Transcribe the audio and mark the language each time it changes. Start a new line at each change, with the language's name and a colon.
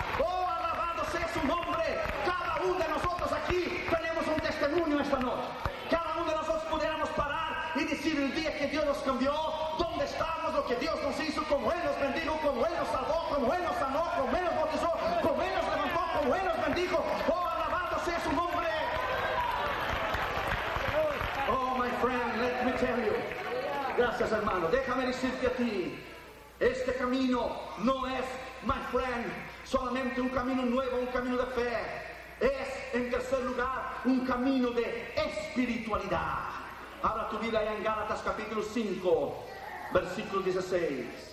Spanish: ¡Oh, alabado sea su nombre! Cada uno de nosotros aquí tenemos un testimonio esta noche. Cada uno de nosotros pudiéramos parar y decir el día que Dios nos cambió, dónde estamos, lo que Dios nos hizo, cómo Él nos bendijo, cómo Él nos salvó, cómo Él nos sanó, cómo Él nos bautizó, cómo Él nos levantó, cómo Él nos bendijo. ¡Oh, alabado sea su nombre!
English: Oh, my friend, let me tell you.
Spanish: Gracias, hermano. Déjame decirte a ti, este camino no es,
English: my friend,
Spanish: solamente un camino nuevo, un camino de fe. Es, en tercer lugar, un camino de espiritualidad. Abra tu Biblia allá en Gálatas capítulo 5, versículo 16.